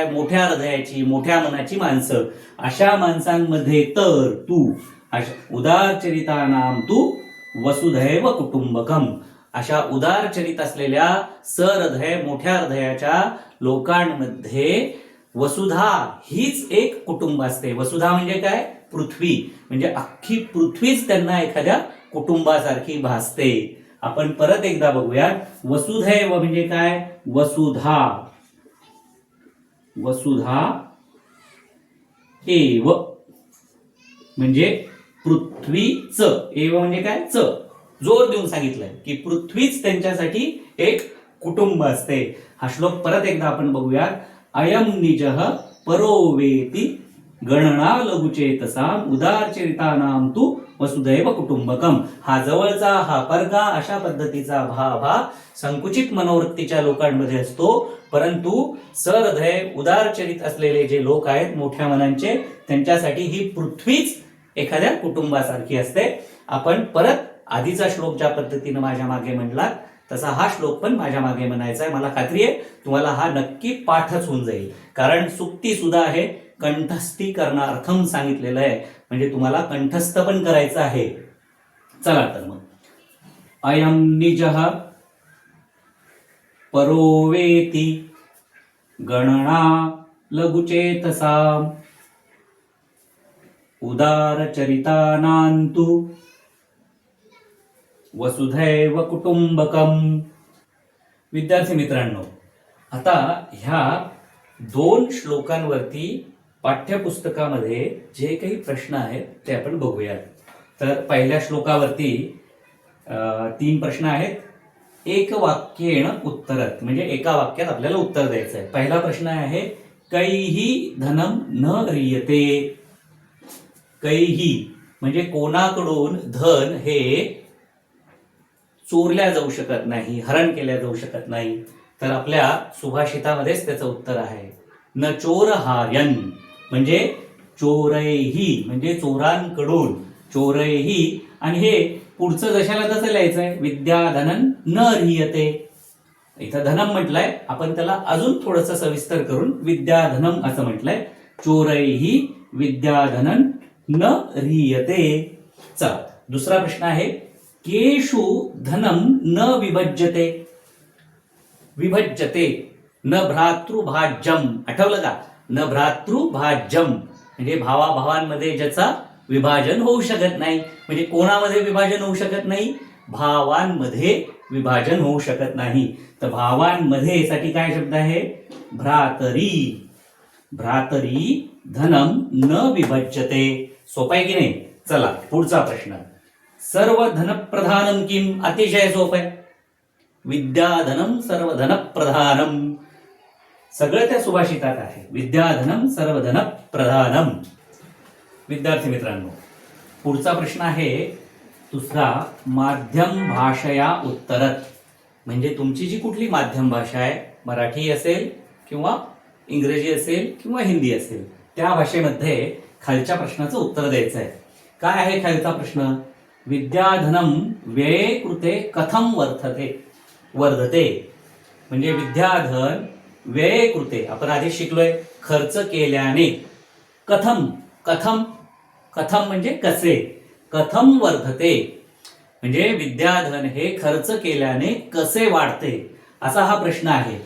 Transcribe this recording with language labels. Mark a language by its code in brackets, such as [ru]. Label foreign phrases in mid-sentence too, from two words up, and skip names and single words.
[mr] मोठ्या हृदयाची, मोठ्या मनाची माणसं. अशा माणसांमध्ये तर तू, [sa] उदारचरितानाम तू वसुधैव कुटुंबकम, [mr] अशा उदारचरित असलेल्या सहृदय, मोठ्या हृदयाच्या लोकांमध्ये वसुधा हीच एक कुटुंब असते. वसुधा म्हणजे काय? पृथ्वी. म्हणजे अख्खी पृथ्वीच त्यांना एखाद्या कुटुंबासारखी भासते. आपण परत एकदा बघूया. वसुधैव म्हणजे काय? वसुधा, [sa] वसुधा एव [mr] म्हणजे पृथ्वीच. एव म्हणजे काय? च जोर देऊन सांगितलंय की पृथ्वीच त्यांच्यासाठी एक कुटुंब असते. हा श्लोक परत एकदा आपण बघूया. [sa] अयम निजः परोवेति गणना लघुचेतसाम उदारचरितानाम तू वसुधैव कुटुंबकम. [mr] हा जवळचा, हा परका, अशा पद्धतीचा भाव हा संकुचित मनोवृत्तीच्या लोकांमध्ये असतो. परंतु सहृदय, उदारचरित असलेले जे लोक आहेत, मोठ्या मनांचे, त्यांच्यासाठी ही पृथ्वीच एखाद्या कुटुंबासारखी असते. आपण परत आधीचा श्लोक ज्या पद्धतीने माझ्या मागे म्हणला तसा हा श्लोक पण माझ्या मागे म्हणायचा आहे. मला खात्री आहे तुम्हाला हा नक्की पाठच होऊन जाईल, कारण सुक्ती सुद्धा आहे, कंठस्थीकरणार्थम सांगितलेलं आहे, म्हणजे तुम्हाला कंठस्थ पण करायचं आहे. चला तर मग, [sa] अयम निजः परोवेति गणना लघुचेतसाम उदारचरितानान्तु वसुधैव कुटुंबकम. [mr] विद्यार्थी मित्रांनो, आता ह्या 2 श्लोकांवरती पाठ्यपुस्तकामध्ये जे काही प्रश्न आहेत ते आपण बघूया. तर पहिल्या श्लोकावरती 3 प्रश्न आहेत. [sa] एक वाक्येण उत्तरत, [mr] म्हणजे एका वाक्यात आपल्याला उत्तर द्यायचं आहे. पहिला प्रश्न आहे, [sa] कैही धनम न ह्रियते. [mr] कैही म्हणजे कोणाकडून धन हे चोरल्या जाऊ शकत नाही, हरण केल्या जाऊ शकत नाही. तर आपल्या सुभाषितामध्येच त्याचं उत्तर आहे. [sa] न चोर हायन [mr] म्हणजे चोरैही म्हणजे चोरांकडून, चोरैही. आणि हे पुढचं जशाला तसं लिहायचंय. [sa] विद्याधनन न ह्रियते. [mr] इथं धनम म्हटलंय, आपण त्याला अजून थोडंसं सविस्तर करून विद्याधनम असं म्हटलंय. [sa] चोरैही विद्याधनन न ह्रियते. [mr] चला, दुसरा प्रश्न आहे, [sa] केषु धनम न विभज्यते. विभज्यते न भ्रातृभाज्यम. [mr] आठवलं का? [sa] न भ्रातृभाज्यम [mr] म्हणजे भावाभावांमध्ये ज्याचा विभाजन होऊ शकत नाही. म्हणजे कोणामध्ये विभाजन होऊ शकत नाही? भावांमध्ये विभाजन होऊ शकत नाही. तर भावांमध्ये साठी काय शब्द आहे? [sa] भ्रातरी. भ्रातरी धनम न विभज्यते. [mr] सोपं आहे की नाही? चला, पुढचा प्रश्न. [sa] सर्व धन प्रधानम किम. [mr] अतिशय सोपं आहे. [sa] विद्याधनम सर्वधन प्रधानम. [mr] सगळं त्या सुभाषितात आहे. [sa] विद्याधनम सर्वधन प्रधानम. [mr] विद्यार्थी मित्रांनो, पुढचा प्रश्न आहे दुसरा, [sa] माध्यम भाषया उत्तरत. [mr] म्हणजे तुमची जी कुठली माध्यम भाषा आहे, मराठी असेल किंवा इंग्रजी असेल किंवा हिंदी असेल, त्या भाषेमध्ये खालच्या प्रश्नाचं उत्तर द्यायचं आहे. काय आहे खालचा प्रश्न? [sa] विद्याधनम व्यये कृते कथम वर्धते. म्हणजे विद्याधन व्यये कृते, [mr] आपण आधी शिकलोय, खर्च केल्याने. कथम, कथम, कथम म्हणजे कसे. [sa] कथम वर्धते [mr] म्हणजे विद्याधन हे खर्च केल्याने कसे वाढते, असा हा प्रश्न आहे.